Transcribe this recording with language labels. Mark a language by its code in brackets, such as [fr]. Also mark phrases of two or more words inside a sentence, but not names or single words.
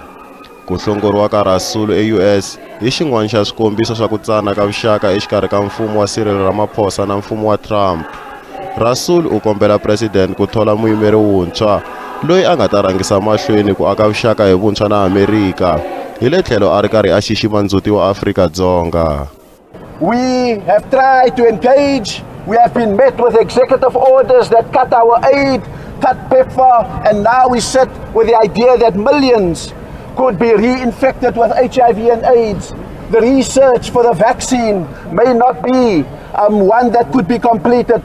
[ts] Ku hlongoriwa ka Rasool eUS hi xin'wana xa swikombiso swa ku tsana ka vuxaka exikarhi ka mfumo wa Cyril Ramaphosa na mfumo wa Trump. Rasool u kombela president ku thola muyimeri wuntshwa loyi a nga ta rhangisa mahlweni ku aka vuxaka hi vuntshwa na Amerika, hi le tlhelo a ri karhi a xixima ndzhuti wa Afrika-Dzonga. [en] We have tried to engage. We have been met with executive orders that cut our aid, cut PEPFAR, and now we sit with the idea that millions could be reinfected with HIV and AIDS. The research for the vaccine may not be one that could be completed.